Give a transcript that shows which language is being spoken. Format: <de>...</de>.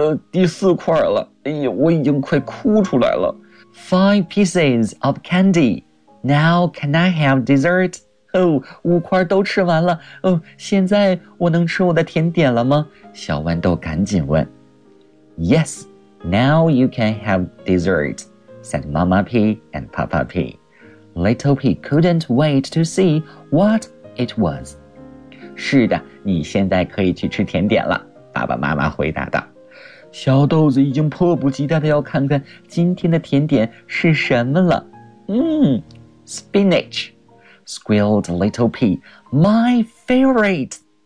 <zh>第四块了，我已经快哭出来了。</zh> <en>Five pieces of candy. Now can I have dessert?</en> <zh>五块都吃完了，现在我能吃我的甜点了吗？小豌豆赶紧问。</zh> <en>Yes, now you can have dessert, said Mama P and Papa P. Little P couldn't wait to see what it was.</en> <zh>是的，你现在可以去吃甜点了。爸爸妈妈回答道，小豆子已经迫不及待地要看看今天的甜点是什么了。</zh> <en>Spinach, squealed Little Pea, my favorite.</en>